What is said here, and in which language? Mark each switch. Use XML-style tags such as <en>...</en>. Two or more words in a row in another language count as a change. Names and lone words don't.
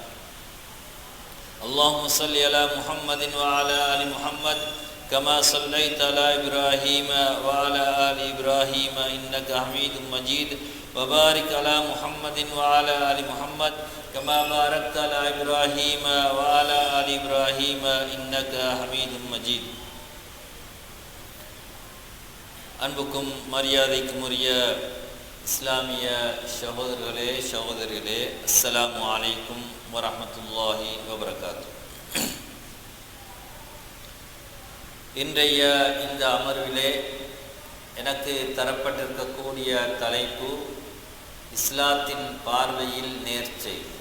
<ar>اللهم صل على محمد وعلى آل محمد كما صليت على إبراهيم وعلى آل إبراهيم إنك حميد مجيد وبارك على محمد وعلى آل محمد كما باركت على إبراهيم وعلى آل إبراهيم إنك حميد مجيد</ar> <ta>அன்புக்கும் மரியாதைக்கும் உரிய இஸ்லாமிய சகோதரர்களே</ta> <ar>السلام عليكم ورحمة الله وبركاته.</ar> <ta>இன்றைய இந்த அமர்விலே எனக்கு தரப்பட்டிருக்கக்கூடிய தலைப்பு இஸ்லாத்தின் பார்வையில் நேர்ச்சை.</ta>